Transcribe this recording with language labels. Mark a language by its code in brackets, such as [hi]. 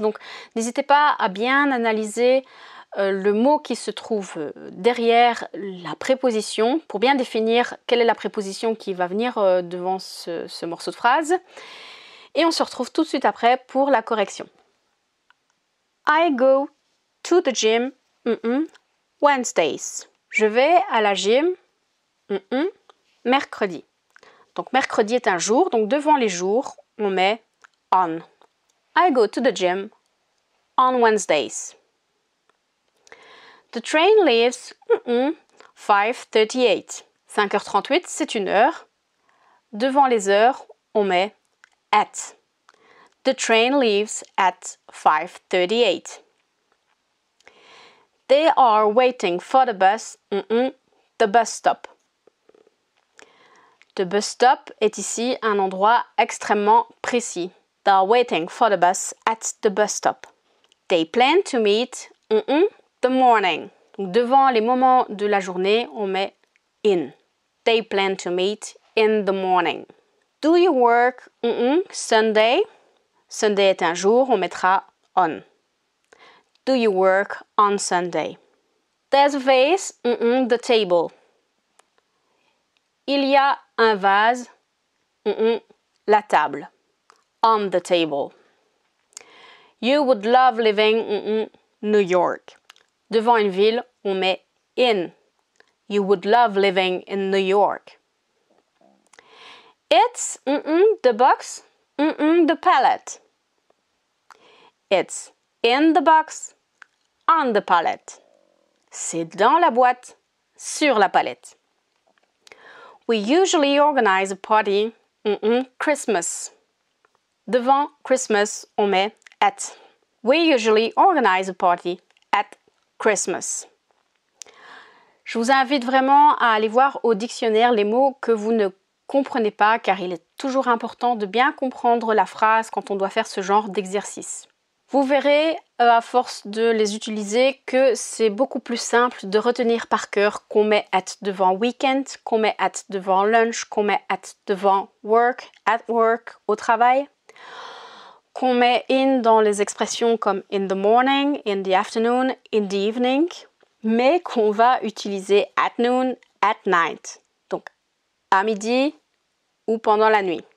[fr] Donc n'hésitez pas à bien analyser le mot qui se trouve derrière la préposition pour bien définir quelle est la préposition qui va venir devant ce morceau de phrase. Et on se retrouve tout de suite après pour la correction. [en] I go to the gym Wednesdays. [fr] Je vais à la gym mercredi. Donc mercredi est un jour, donc devant les jours, on met on. [en] I go to the gym on Wednesdays. The train leaves 5:38. [fr] 5h38, c'est une heure. Devant les heures, on met at. [en] The train leaves at 5:38. They are waiting for the bus, the bus stop. The bus stop [fr] est ici un endroit extrêmement précis. [en] They are waiting for the bus at the bus stop. They plan to meet, the morning. [fr] Donc, devant les moments de la journée, on met in. [en] They plan to meet in the morning. Do you work, Sunday? Sunday [fr] est un jour, on mettra on. [en] Do you work on Sunday? There's a vase, the table. [fr] Il y a un vase, la table. [en] On the table. You would love living, New York. [fr] Devant une ville, on met in. [en] You would love living in New York. It's, the box, the pallet. It's in the box, on the pallet. [fr] C'est dans la boîte, sur la palette. [en] We usually organize a party, Christmas. [fr] Devant Christmas, on met at. [en] We usually organize a party at Christmas. [fr] Je vous invite vraiment à aller voir au dictionnaire les mots que vous ne comprenez pas, car il est toujours important de bien comprendre la phrase quand on doit faire ce genre d'exercice. Vous verrez, à force de les utiliser, que c'est beaucoup plus simple de retenir par cœur qu'on met at devant weekend, qu'on met at devant lunch, qu'on met at devant work, at work, au travail, qu'on met in dans les expressions comme [en] in the morning, in the afternoon, in the evening, [fr] mais qu'on va utiliser [en] at noon, at night, [fr] donc à midi ou pendant la nuit.